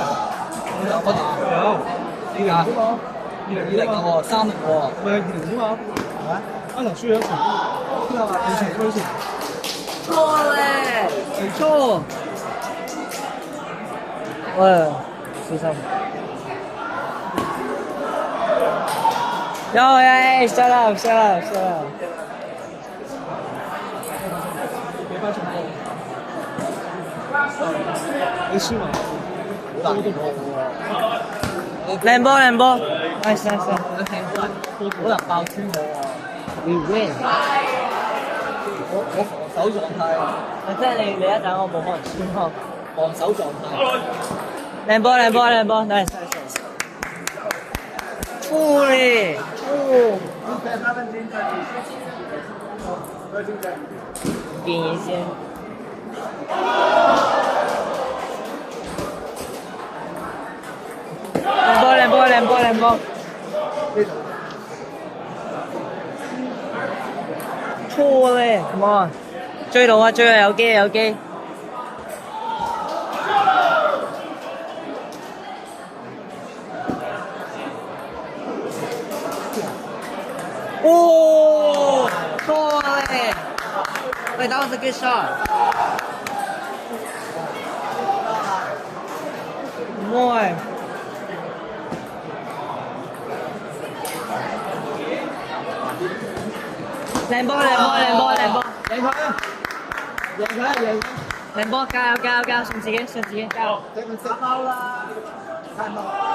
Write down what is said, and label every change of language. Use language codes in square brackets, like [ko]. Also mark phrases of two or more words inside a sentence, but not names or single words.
[yue] 兩個打有2-0啫嘛，2-0喎，3-0喎，咪係2-0啫嘛，係咪？啱頭輸咗一場，邊個話2場推前？錯咧，錯。喂，小心。 [en] Yo, hey, shut up, shut up, shut up. [yue] 俾翻重播。你輸埋，好難過喎。靚波靚波 ， [en] nice nice nice。 [yue] 好難爆穿我啊 [en] We win。 [yue] 我防守狀態，即係你一陣我冇可能穿咯。防守狀態。靚波靚波靚波 ， [en] nice nice nice。Holy！ [yue] 點一先。靚波靚波靚波。錯咧 ， [en] come on， [yue] 追到啊追啊，有機有機。哦，錯咧。 [en] Wait, that was a good shot. More. [yue] 靚波靚波靚波靚波，贏佢啊！贏佢啊！贏！靚波加油加油加油，信自己信自己加油！你咪打貓啦！太貓！